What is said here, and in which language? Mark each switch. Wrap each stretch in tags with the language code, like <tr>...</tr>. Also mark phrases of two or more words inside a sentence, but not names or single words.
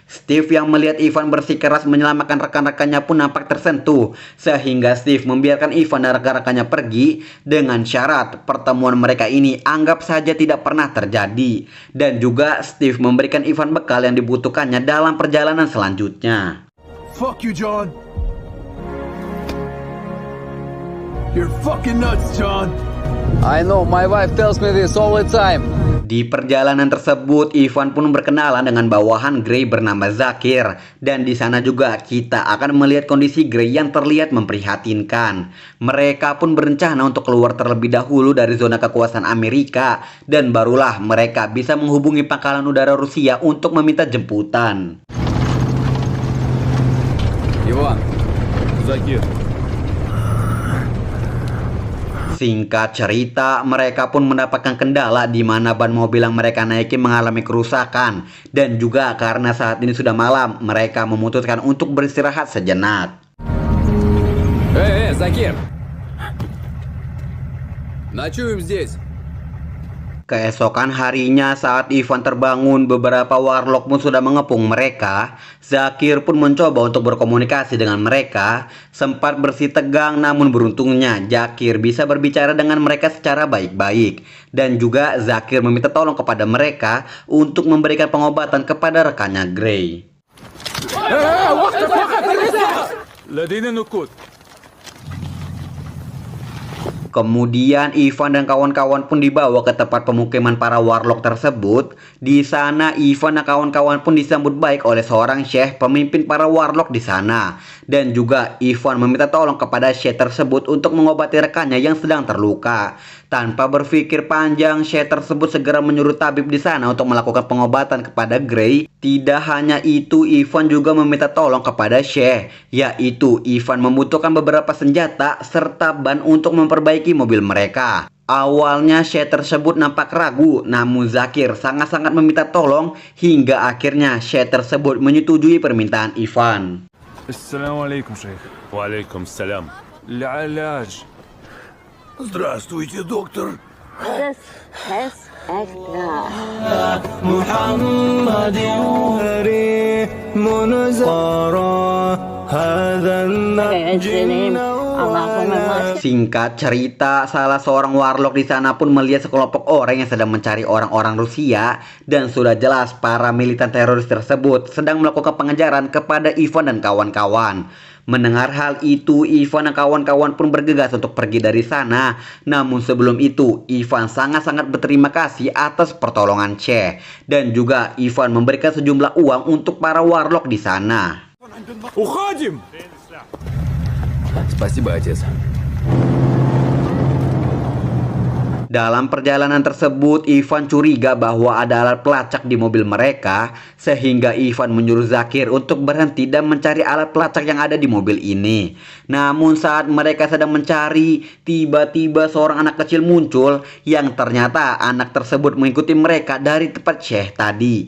<id>Steve yang melihat Ivan bersikeras menyelamatkan rekan-rekannya pun nampak tersentuh. Sehingga Steve membiarkan Ivan dan rekan-rekannya pergi dengan syarat pertemuan mereka ini anggap saja tidak pernah terjadi. Dan juga Steve memberikan Ivan bekal yang dibutuhkannya dalam perjalanan selanjutnya.</id> <en>Fuck you, John. You're fucking nuts, John. I know, my wife tells me this all the time.</en> <id>Di perjalanan tersebut, Ivan pun berkenalan dengan bawahan Gray bernama Zakir. Dan di sana juga kita akan melihat kondisi Gray yang terlihat memprihatinkan. Mereka pun berencana untuk keluar terlebih dahulu dari zona kekuasaan Amerika. Dan barulah mereka bisa menghubungi pangkalan udara Rusia untuk meminta jemputan.</id> <ru>Иван, Zakir.</ru> <id>Singkat cerita, mereka pun mendapatkan kendala di mana ban mobil yang mereka naiki mengalami kerusakan. Dan juga karena saat ini sudah malam, mereka memutuskan untuk beristirahat sejenak.</id> <ru>Закир! Ночуем здесь.</ru> <id>Keesokan harinya saat Ivan terbangun, beberapa warlock pun sudah mengepung mereka. Zakir pun mencoba untuk berkomunikasi dengan mereka. Sempat bersih tegang, namun beruntungnya Zakir bisa berbicara dengan mereka secara baik-baik. Dan juga Zakir meminta tolong kepada mereka untuk memberikan pengobatan kepada rekannya Gray.</id> <ar>لدينا نقود.</ar> <id>Kemudian Ivan dan kawan-kawan pun dibawa ke tempat pemukiman para warlock tersebut. Di sana Ivan dan kawan-kawan pun disambut baik oleh seorang syekh pemimpin para warlock di sana. Dan juga Ivan meminta tolong kepada syekh tersebut untuk mengobati rekannya yang sedang terluka. Tanpa berpikir panjang, syekh tersebut segera menyuruh tabib di sana untuk melakukan pengobatan kepada Gray. Tidak hanya itu, Ivan juga meminta tolong kepada syekh, yaitu Ivan membutuhkan beberapa senjata serta ban untuk memperbaiki mobil mereka. Awalnya syekh tersebut nampak ragu, namun Zakir sangat-sangat meminta tolong hingga akhirnya syekh tersebut menyetujui permintaan Ivan.</id> <ar>Assalamualaikum, Sheikh. Waalaikumsalam. العلاج.</ar> <ru>Здравствуйте, доктор.</ru> <id>Singkat cerita, salah seorang warlock di sana pun melihat sekelompok orang yang sedang mencari orang-orang Rusia, dan sudah jelas para militan teroris tersebut sedang melakukan pengejaran kepada Ivan dan kawan-kawan. Mendengar hal itu, Ivan dan kawan-kawan pun bergegas untuk pergi dari sana. Namun sebelum itu, Ivan sangat-sangat berterima kasih atas pertolongan Syekh, dan juga Ivan memberikan sejumlah uang untuk para warlock di sana.</id> <ru>Уходим! Спасибо, отец.</ru> <id>Dalam perjalanan tersebut, Ivan curiga bahwa ada alat pelacak di mobil mereka, sehingga Ivan menyuruh Zakir untuk berhenti dan mencari alat pelacak yang ada di mobil ini. Namun saat mereka sedang mencari, tiba-tiba seorang anak kecil muncul, yang ternyata anak tersebut mengikuti mereka dari tempat Syekh tadi.</id>